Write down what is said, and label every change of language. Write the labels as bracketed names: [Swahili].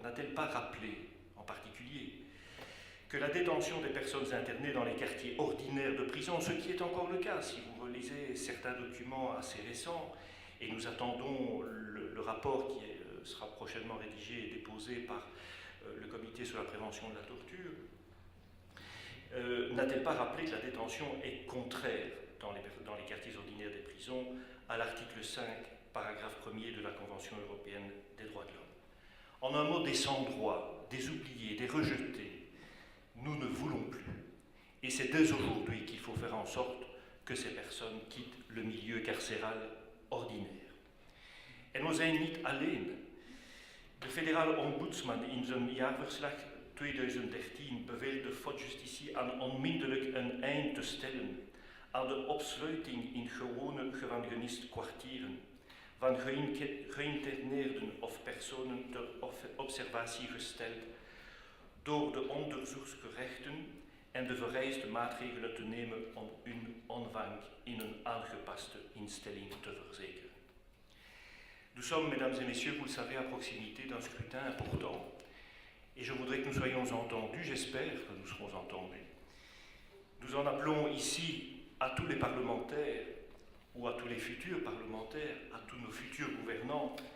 [French] N'a-t-elle pas rappelé, en particulier, que la détention des personnes internées dans les quartiers ordinaires de prison, ce qui est encore le cas, si vous relisez certains documents assez récents, et nous attendons le rapport qui sera prochainement rédigé et déposé par le Comité sur la prévention de la torture, n'a-t-elle pas rappelé que la détention est contraire dans les quartiers ordinaires des prisons à l'article 5, paragraphe 1er de la Convention européenne des droits de l'homme? En un mot, des sans-droits, des oubliés, des rejetés, nous ne voulons plus. Et c'est dès aujourd'hui qu'il faut faire en sorte que ces personnes quittent le milieu carcéral ordinaire. [Dutch] En we zijn niet alleen. De federale ombudsman in zijn jaarverslag 2013 beveelt de Haute Justitie aan onmiddellijk een eind te stellen aan de opsluiting in gewone gevangeniskwartieren van geïnterneerden of personen ter observatie gesteld door de onderzoeksgerechten en de vereiste maatregelen te nemen om hun ontvang in een aangepaste instelling te verzekeren. [French] Nous sommes, mesdames et messieurs, vous le savez, à proximité d'un scrutin important. Et je voudrais que nous soyons entendus, j'espère que nous serons entendus. Nous en appelons ici à tous les parlementaires, ou à tous les futurs parlementaires, à tous nos futurs gouvernants.